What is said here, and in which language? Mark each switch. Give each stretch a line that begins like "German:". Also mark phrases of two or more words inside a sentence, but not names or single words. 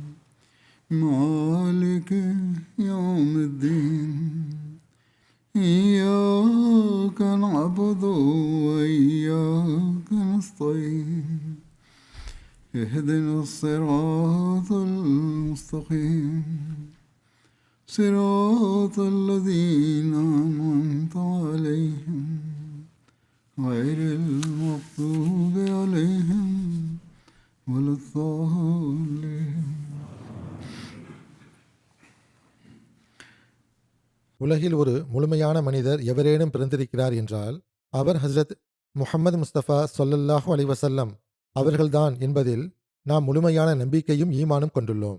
Arabic: مالك يوم الدين إياك نعبد وإياك نستعين اهدنا الصراط المستقيم صراط الذين أنعمت عليهم غير المغضوب عليهم ولا الضالين.
Tamil: உலகில் ஒரு முழுமையான மனிதர் எவரேனும் பிறந்திருக்கிறார் என்றால் அவர் ஹஸ்ரத் முஹம்மது முஸ்தபா
Arabic: صلى الله عليه وسلم
Tamil: அவர்கள்தான் என்பதில் நாம் முழுமையான நம்பிக்கையும் ஈமானும் கொண்டுள்ளோம்.